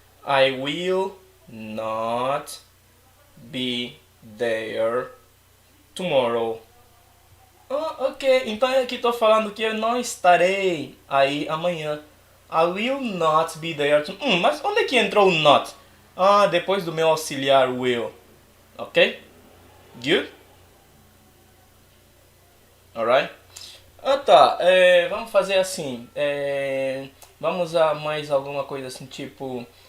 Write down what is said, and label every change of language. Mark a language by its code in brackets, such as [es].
[en] I will not be there tomorrow. Ok. [pt] Então aqui estou falando que eu não estarei aí amanhã. [en] I will not be there tomorrow. [pt] Mas onde é que entrou o not? Ah, depois do meu auxiliar will. [en] Ok? Good? [pt] Alright? Ah tá, vamos fazer assim. Vamos usar mais alguma coisa assim, tipo...